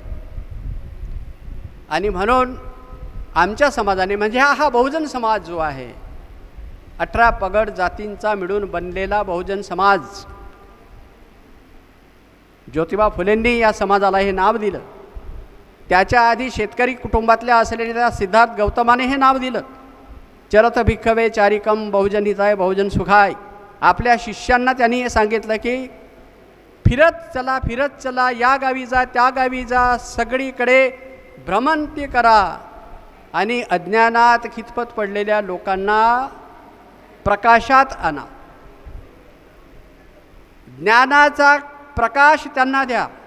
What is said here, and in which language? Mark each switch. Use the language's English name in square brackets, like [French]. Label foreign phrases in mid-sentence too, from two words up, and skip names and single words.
[Marathi] आणि म्हणून आमच्या समाजाने, म्हणजे हा बहुजन समाज जो आहे, 18 पगड जातींचा मिळून बनलेला बहुजन समाज, ज्योतिबा फुलेंनी या समाजाला हे नाव दिलं. त्याच्या आधी शेतकरी कुटुंबातल्या असलेल्या सिद्धार्थ गौतमाने हे नाव दिलं. [Pali] चरत भिक्खवे चारिकम बहुजन हिताय बहुजन सुखाय. [Marathi] आपल्या शिष्यांना त्यांनी हे सांगितलं की फिरत चला, या गावी जा, त्या गावी जा, सगळीकडे भ्रमंती करा आणि अज्ञानात खितपत पडलेल्या लोकांना प्रकाशात आणा, ज्ञानाचा प्रकाश त्यांना द्या.